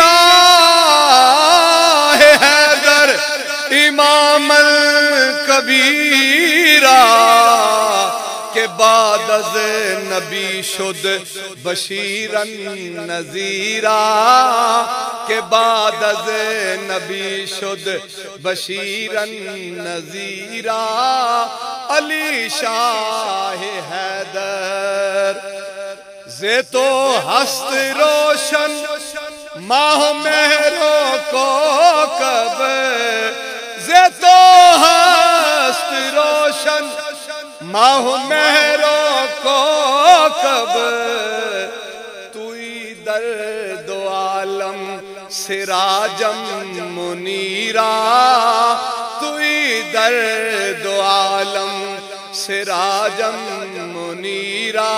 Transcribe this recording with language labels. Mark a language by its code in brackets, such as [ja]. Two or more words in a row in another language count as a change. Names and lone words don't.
[fa] شاہ حیدر امام کبیرہ، کہ بعد از نبی شد [ar] بشیرن نذیرہ، [fa] کہ بعد از نبی شد [ar] بشیرن نذیرہ. [fa] علی شاہ حیدر زے تو ہست روشن ماہ مہر و کوکب، زے تو ہست روشن ماہ مہر و کوکب، توئی درد و عالم [ar] سراجم منیرہ، [fa] توئی درد و عالم [ar] سراجم منیرہ.